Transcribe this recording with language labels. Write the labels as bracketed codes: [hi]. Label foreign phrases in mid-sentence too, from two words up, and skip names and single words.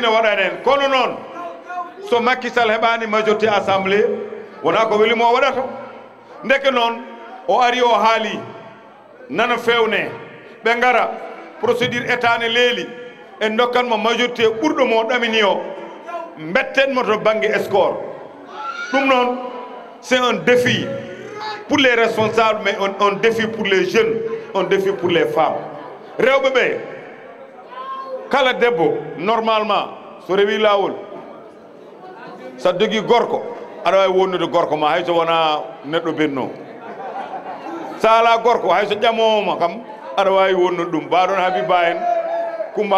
[ff] ne waɗani hen kono noon so Macky Sall heɓani majorité assemblée wona ko welimo o waɗata ndeke noon o ari o haali nana fewne ɓe gara procédure état ne leeli en dokkanmo majorité ɓurɗo mo ɗamini o bettenmo to banggue score ɗum noon [fr] c'est un défi pour les responsables mais un défi pour les jeunes un défi pour les femmes [ff] rewɓe ɓe kala debbo normalement so rewi lawol sa jogui gorko aɗa wawi wonnude gorko ma hayso wona neɗɗo benno sa ala gorko hayso ƴamoma kam aɗa wawi wonnude ɗum mbaɗon Habiba en Coumba